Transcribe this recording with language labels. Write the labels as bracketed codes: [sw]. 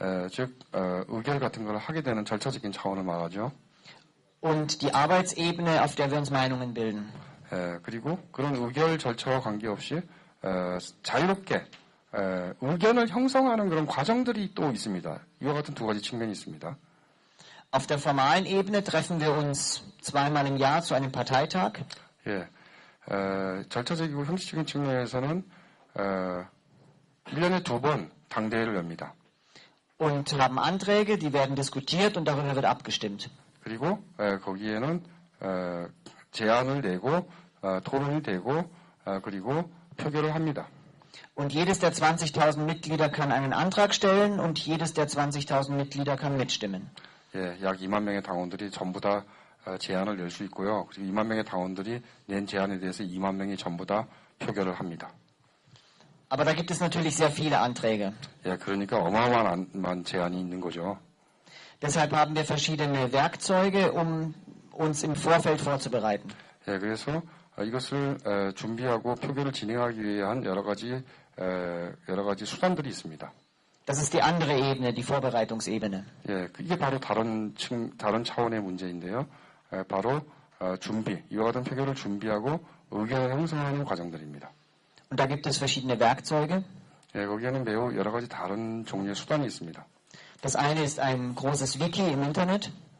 [ko] 즉 의결 같은 걸 하게 되는 절차적인 차원을 말하죠. [de] und die Arbeitsebene, auf der wir uns Meinungen bilden. [ko] 그리고 그런 의결 절차와 관계없이 자유롭게 의견을 형성하는 그런 과정들이 또 있습니다. 이와 같은 두 가지 측면이 있습니다. [de] Auf der formalen Ebene treffen wir uns zweimal im Jahr zu einem Parteitag. [ko] 예, 절차적이고 형식적인 측면에서는 1년에 2번 당대회를 엽니다. [de] Und haben Anträge, die werden diskutiert und darüber wird abgestimmt. [ko] 그리고 거기에는 제안을 내고 토론이 되고 그리고 표결을 합니다. [de] Und jedes der 20.000 Mitglieder kann einen Antrag stellen und jedes der 20.000 Mitglieder kann mitstimmen. [ko] 예, 약 2만 명의 당원들이 전부 다 제안을 낼 수 있고요. 그리고 2만 명의 당원들이 낸 제안에 대해서 2만 명이 전부 다 표결을 합니다. [de] Aber da gibt es natürlich sehr viele Anträge. [ko] 예, 그러니까 어마어마한 제안이 있는 거죠. [de] Deshalb haben wir verschiedene Werkzeuge, um uns im Vorfeld vorzubereiten. [ko] 예, 그래서 이것을 준비하고 표결을 진행하기 위한 여러 가지 수단들이 있습니다. [de] Das ist die andere Ebene, die Vorbereitungsebene. [ko] 예, 이게 바로 다른 차원의 문제인데요. 바로 준비, 이와 같은 표결을 준비하고 의견을 형성하는 과정들입니다. [de] Und da gibt es verschiedene Werkzeuge. [ko] 예, 거기에는 매우 여러 가지 다른 종류의 수단이 있습니다. [de] Das eine ist ein großes Wiki im Internet.